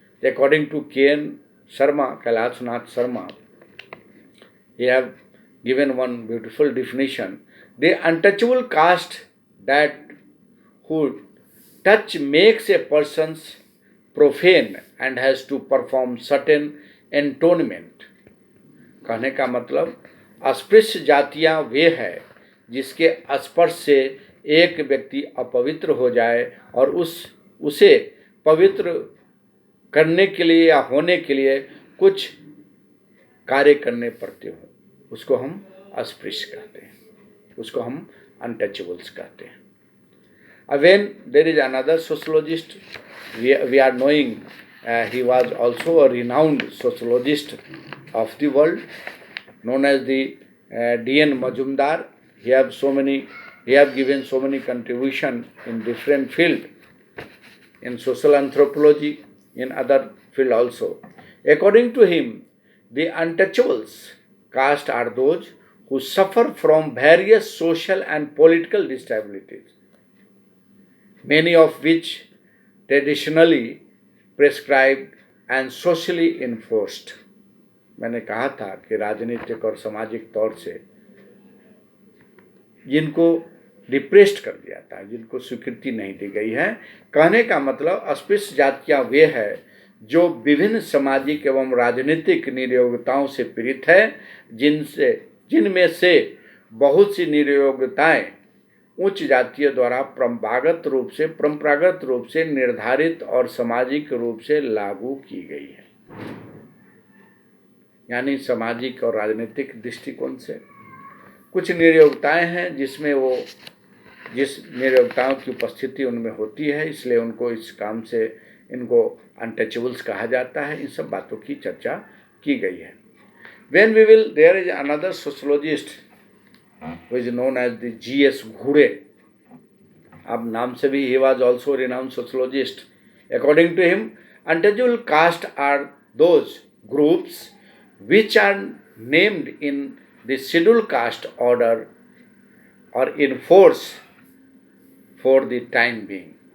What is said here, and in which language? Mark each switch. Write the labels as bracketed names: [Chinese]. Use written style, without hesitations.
[English] According to K.N. Sharma, Kailash Nath Sharma, he have given one beautiful definition. The untouchable caste that who touch makes a person's profane and has to perform certain entonement. [Hindi] कहने का मतलब अस्पृश्य जातियां वे है जिसके स्पर्श से एक व्यक्ति अपवित्र हो जाए और उसे पवित्र करने के लिए या होने के लिए कुछ कार्य करने पड़ते हो, उसको हम अस्पृश्य कहते हैं, उसको हम अनटचेबल्स कहते हैं. [English] When there is another sociologist, we are knowing he was also a renowned sociologist of the world, known as the D.N. Majumdar. He have given so many contribution in different field, in social anthropology, in other field also. According to him, the untouchables caste are those who suffer from various social and political disabilities, many of which traditionally prescribed and socially enforced. [Hindi] मैंने कहा था कि राजनीतिक और सामाजिक तौर से जिनको डिप्रेस्ड कर दिया था, जिनको स्वीकृति नहीं दी गई है, कहने का मतलब अस्पृश्य जातियां वे हैं जो विभिन्न सामाजिक एवं राजनीतिक निरयोग्यताओं से पीड़ित है, जिनमें से बहुत सी निरयोग्यताएं उच्च जातीय द्वारा परंपरागत रूप से निर्धारित और सामाजिक रूप से लागू की गई है. यानी सामाजिक और राजनीतिक दृष्टिकोण से कुछ निरयोग्यताएं हैं जिस निरयोग्यताओं की उपस्थिति उनमें होती है, इसलिए उनको इस काम से इनको अनटचेबल्स कहा जाता है. इन सब बातों की चर्चा की गई है. [English] There is another sociologist who is known as the G.S. Ghure. [Hindi] अब नाम से भी [English] he was also a renowned sociologist. According to him, untouchable caste are those groups which are named in the scheduled caste order or in force for the time being.